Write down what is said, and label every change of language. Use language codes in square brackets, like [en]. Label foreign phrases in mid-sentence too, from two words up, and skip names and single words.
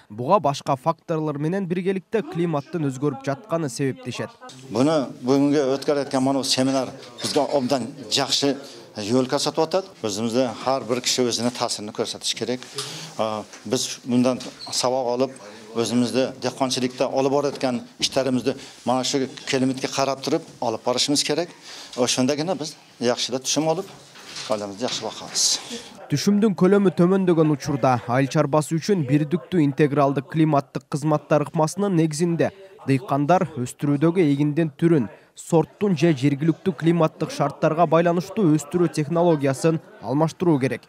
[ky] Буга башка факторлор менен биргеликте климаттын өзгөрүп жатканы себептешет. Буну бүгүнгө өткөрүлөткөн мына семинар бизге абдан жакшы жол көрсөтүп атат. Өзүбүздө ар бир киши өзүнө таасирин көрсөтүш керек. Биз мындан сабак алып, өзүбүздө [uz] дehqonchilikda olib borayotgan ishlarimizni mana shu klimatga qarab turib olib borishimiz kerak. O'shundagina biz yaxshilab tushum olib [ky] Түшүмдүн көлөмү төмөндөгөн учурда айыл чарбасы үчүн бирдиктүү интегралдык климаттык кызматтар ыкмасынын негизинде дыйкандар өстүрүүдөгү эгиндин түрүн, сорттун же жергиликтүү климаттык шарттарга байланыштуу өстүрүү технологиясын алмаштыруу керек.